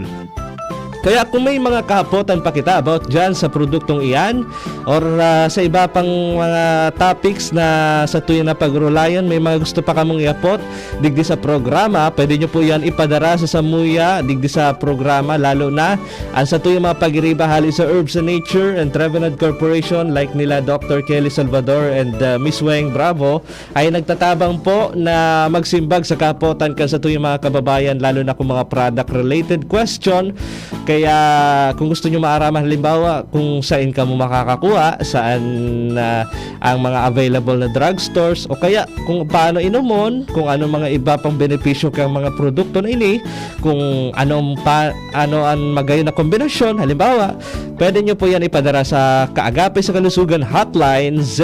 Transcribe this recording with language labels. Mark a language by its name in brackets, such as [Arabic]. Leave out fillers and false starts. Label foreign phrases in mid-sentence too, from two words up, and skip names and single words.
[Bikol] Kaya kung may mga kahapotan pa kita about dyan sa produktong iyan or sa iba pang mga topics na sa tuwing na pagrulayan, may mga gusto pa kamong iapot digdi sa programa, pwede nyo po yan ipadara sa Samuya digdi sa programa, lalo na ang sa tuwing mga pagiriba hali sa Herbs and Nature and Trevenant Corporation like nila Dr. Kelly Salvador and Miss Weng Bravo ay nagtatabang po na magsimbag sa kahapotan kan sa tuwing mga kababayan, lalo na kung mga [English] product related question. [Bikol] Kaya kung gusto nyo maaraman halimbawa kung saan ka mo makakakuha, saan ang mga available na drugstores, o kaya kung paano inumon, kung ano mga iba pang benepisyo kang mga produkto na ini, kung ano ang magayon na kombinasyon, halimbawa, pwede nyo po yan ipadara sa Kaagapay sa Kalusugan hotline